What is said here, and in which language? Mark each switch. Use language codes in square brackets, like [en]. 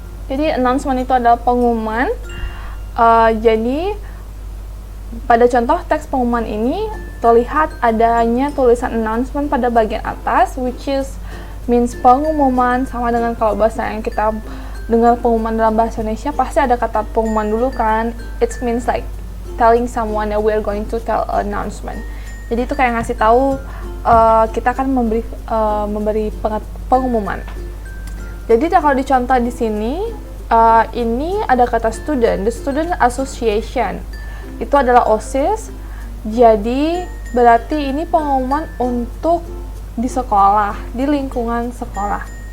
[id] Jadi announcement itu adalah pengumuman. Jadi pada contoh teks pengumuman ini terlihat adanya tulisan announcement pada bagian atas, [en] which is means [id] pengumuman, sama dengan kalau bahasa yang kita dengar pengumuman dalam bahasa Indonesia pasti ada kata pengumuman dulu kan. [en] It means like telling someone that we are going to tell announcement. [id] Jadi itu kayak ngasih tahu kita akan memberi pengumuman. Jadi kalau dicontoh di sini, ini ada kata student, the student association. Itu adalah OSIS. Jadi berarti ini pengumuman untuk di sekolah, di lingkungan sekolah.